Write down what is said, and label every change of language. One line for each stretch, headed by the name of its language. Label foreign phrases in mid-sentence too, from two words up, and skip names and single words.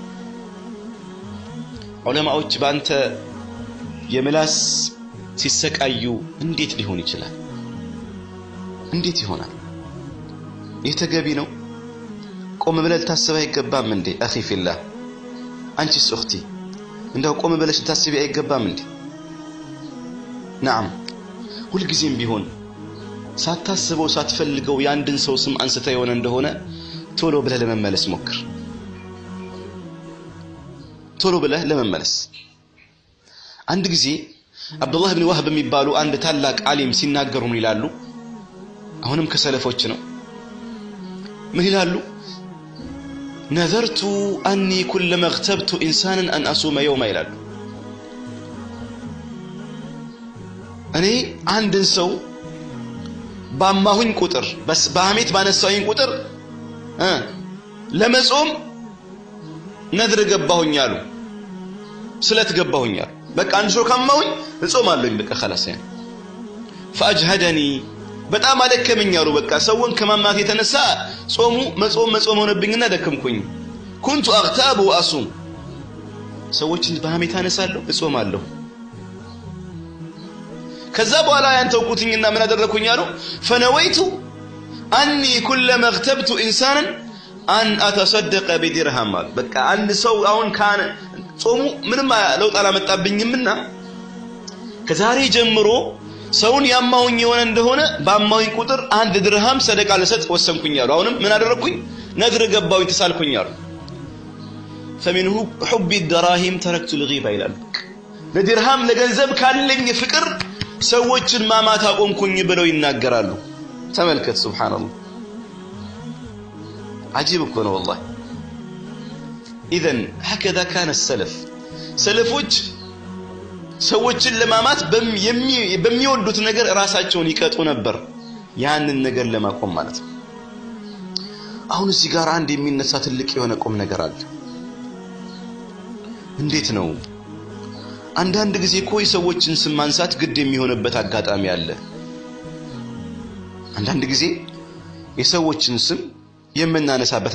Amharic: ዑለማዎች ባንተ የመላስ ሲሰቃዩ እንዴት ሊሆን ይችላል እንዴት ይሆናል የተገቢ ነው ቆም ብለህ ታስበህ አይገባም እንዴ
Arabic: أخي في الله
Amharic: አንቺስ እኽቲ እንደው ቆም ብለሽ ታስቢ አይገባም እንዴ نعم ሁሉ ጊዜም ቢሆን ሳታስበው ሳትፈልገው ያንድን ሰው ስም አንስተ የሆነ እንደሆነ ቶሎ ብለህ ለመመለስ ሞክር ቶሎ ብለህ ለመመለስ አንድ ጊዜ አብዱላህ ኢብኑ ወህብ የሚባሉ አንድ ታላቅ ዓሊም ሲናገሩ ምን ይላሉ አሁንም ከሰለፎች ነው ምን ይላሉ
Arabic: نذرت أني كلما اغتبت إنسانا أن أصوم يوما
Amharic: ይላሉ እኔ አንድን ሰው ባማሁኝ ቁጥር በስ በአሜት ባነሳሁኝ ቁጥር ለመጾም ነድር ገባሁኝ አሉ ስለት ገባሁኝ አሉ በቃ አንድ ሰው ካማሁኝ እጾማለሁኝ በቃ
Arabic: خلاص يعني فأجهدني
Amharic: በጣም አደከመኝ አሉ በቃ ሰውን ከማማት የተነሳ ጾሙ መጾም ሆነብኝና ደከምኩኝ
Arabic: كنت اغتاب واصوم
Amharic: ሰዎችን በአሜት አነሳለሁ እጾማለሁ ከዛ በኋላ ያንተውኩትኝና ምን አደረኩኝ አሉ
Arabic: فنويت اني كلما اغتبت انسانا ان اتصدق بدرهم
Amharic: በቃ አንድ ሰው አሁን ካነ ጾሙ ምንም ለውጥ አላመጣብኝምና ከዛሬ ጀምሮ ሰውን ያማውኝ የሆነ እንደሆነ ባማውኝ ቁጥር አንድ ድርሃም ሰደቃ ለሰጥ ወሰንኩኝ አሉ አሁንም ምን አደረኩኝ ነድር ገባውኝ ተሳልኩኝ አሉ
Arabic: فمنه حب الدراهم تركت الغيبه الى البك
Amharic: ለድርሃም ለገንዘብ ካለኝ ፍቅር ሰዎችን ማማት አቆምኩኝ ብለው ይናገራሉ ተመልከት ሱብሃንአላህ عجيب እኮ ነው
Arabic: والله اذا هكذا كان السلف
Amharic: ሰለፎች ሰዎችን ለማማት በሚወዱት ነገር ራሳቸውን ይቀጡ ነበር ያንን ነገር ለማቆም ማለት ነው አሁን እዚህ ጋር አንድ የሚነሳ ትልቅ የሆነ ቁም ነገር አለ። እንዴት ነው አንዳንድ ጊዜ እኮ የሰዎችን ስም ማንሳት ግድ የሚሆንበት አጋጣሚ አለ። አንዳንድ ጊዜ የሰዎችን ስም የምናነሳበት